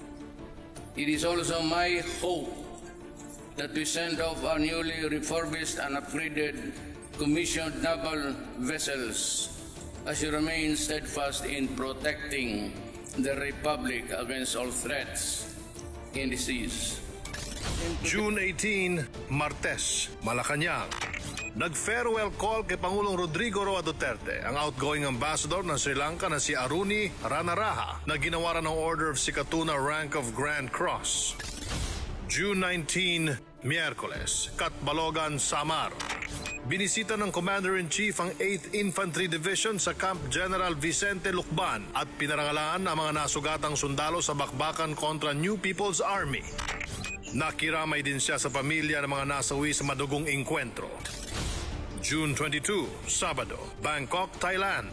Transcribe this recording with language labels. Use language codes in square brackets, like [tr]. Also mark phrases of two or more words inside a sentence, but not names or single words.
[en] It is also my hope that we send off our newly refurbished and upgraded commissioned naval vessels as you remain steadfast in protecting the Republic against all threats in the seas. [tl] June 18, Martes, Malacanang. Nag-farewell call kay Pangulong Rodrigo Roa Duterte, ang [en] outgoing ambassador [tl] ng Sri Lanka na si Aruni Ranaraha, na ginawaran ng Order of Sikatuna rank of Grand Cross. June 19, Miyerkules, Katbalogan, Samar. Binisita ng Commander-in-Chief ang 8th Infantry Division sa Camp General Vicente Lucban at pinarangalan ang mga nasugatang sundalo sa bakbakan kontra New People's Army. Nakiramay din siya sa pamilya ng mga nasawi sa madugong engkwentro. June 22, Sabado, Bangkok, Thailand.